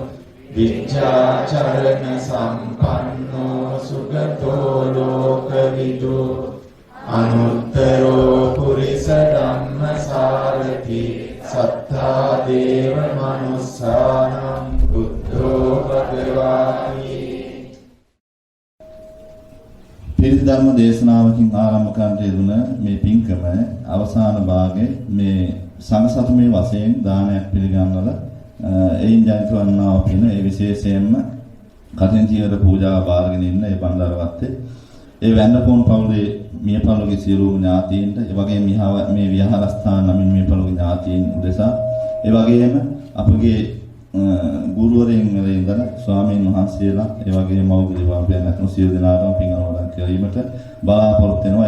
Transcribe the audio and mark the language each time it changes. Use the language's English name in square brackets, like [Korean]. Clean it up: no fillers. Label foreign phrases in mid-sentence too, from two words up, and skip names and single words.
[Pali] විච්ඡාචරණ සම්පන්නෝ සුගතෝ ලෝකවිදු අනුත්තරෝ පුරිස ධම්මසාරති සත්තා දේව මනුස්සානම් බුද්ධෝ භගවාති. [Sinhala] පිරිත් ධර්ම දේශනාවකින් ආරම්භ කරන්නට යෙදුන මේ පින්කම අවසාන භාගයේ මේ සංඝසතුමේ වශයෙන් දානයක් පිළිගන්නවල එයින් ජනිත වන්නා වූ පින ඒ විශේෂයෙන්ම කටින් ජීවර පූජාව බාරගෙන ඉන්න ඒ බණ්ඩාරවත්තේ ඒ වැන්නපොන් පවුලේ මියපළොගේ සියලුම ඥාතීන්ට ඒ වගේම මේ විහාරස්ථාන නමින් මියපළොගේ ඥාතීන් උදෙසා ඒ වගේම අපගේ ගුරුවරයන් වල ඉඳලා ස්වාමීන් වහන්සේලා ඒ වගේම මව්පිය දෙමාපියන් අතුණු සියලු දෙනාටම පින් අනුමෝදන් කිරීමට බලාපොරොත්තු වෙනවා.